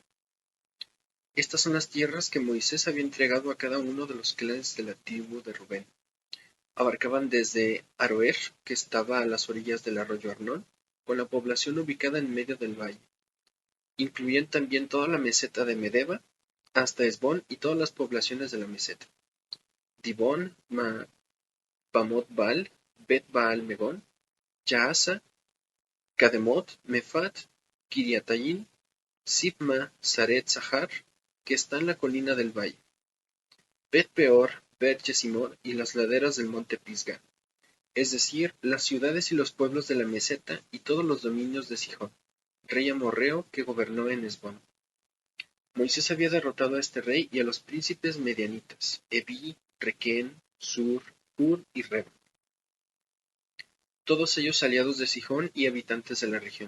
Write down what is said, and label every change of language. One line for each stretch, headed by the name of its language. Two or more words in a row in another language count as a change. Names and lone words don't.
Spanish: Estas son las tierras que Moisés había entregado a cada uno de los clanes de la tribu de Rubén. Abarcaban desde Aroer, que estaba a las orillas del arroyo Arnón, con la población ubicada en medio del valle. Incluían también toda la meseta de Medeba, hasta Hesbón y todas las poblaciones de la meseta. Dibón, Bamot Baal, Bet Baal Megón, Yaasa, Cademot, Mefat, Kiriataim, Sibma, Saret Zahar, que está en la colina del valle, Bet Peor, Bet Yesimot y las laderas del monte Pisga, es decir, las ciudades y los pueblos de la meseta y todos los dominios de Sihón, rey amorreo que gobernó en Hesbón. Moisés había derrotado a este rey y a los príncipes medianitas, Evi, Requén, Sur, Hur y Reb, todos ellos aliados de Sihón y habitantes de la región.